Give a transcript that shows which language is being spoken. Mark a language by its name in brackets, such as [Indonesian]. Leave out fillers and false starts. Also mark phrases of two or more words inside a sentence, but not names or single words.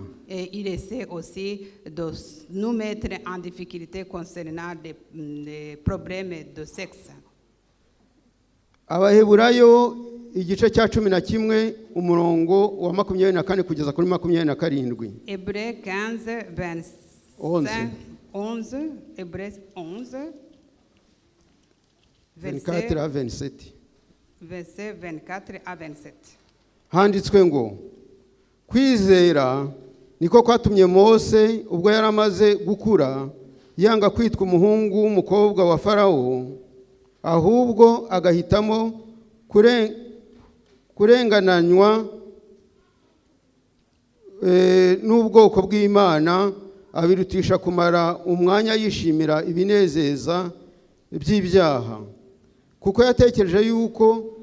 [French] Et il essaie aussi de nous mettre en difficulté concernant des problèmes de sexe. [Kinyarwanda] Abaheburayo igice cya 11 umurongo wa 24 kugeza kuri 27. [French] Hébreux 15, 25, 11, Hébreux 11, 24 à 27. verset 24 à 27. [Kinyarwanda] Handitswe ngo kwizera niko kwatumye Mose ubwo yaramaze gukura yanga kwitwa umuhungu w'umukobwa wa Farawo, ahubwo agahitamo kurengananywa n'ubwoko bw'Imana, abirutisha kumara umwanya yishimira ibinezeza by'ibyaha, kuko yatekereje yuko